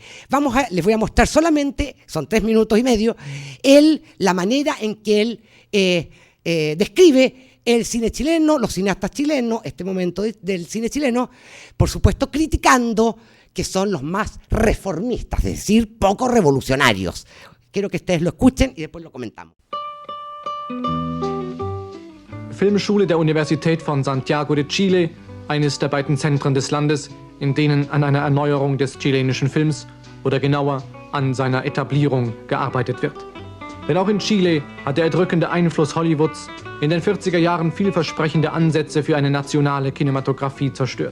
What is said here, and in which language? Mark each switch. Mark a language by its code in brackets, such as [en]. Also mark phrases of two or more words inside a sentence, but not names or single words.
[es] Les voy a mostrar solamente, son 3 minutos y medio, la manera en que él describe el cine chileno, los cineastas chilenos, este momento del cine chileno, por supuesto criticando que son los más reformistas, es decir, poco revolucionarios. Quiero que ustedes lo escuchen y después lo comentamos. [de] Filmschule der Universität von Santiago de Chile, eines der beiden Zentren des Landes, in denen an einer Erneuerung des chilenischen Films oder genauer an seiner Etablierung gearbeitet wird. Denn auch in Chile hat der erdrückende Einfluss Hollywoods in den 40er Jahren vielversprechende Ansätze für eine nationale Kinematografie zerstört.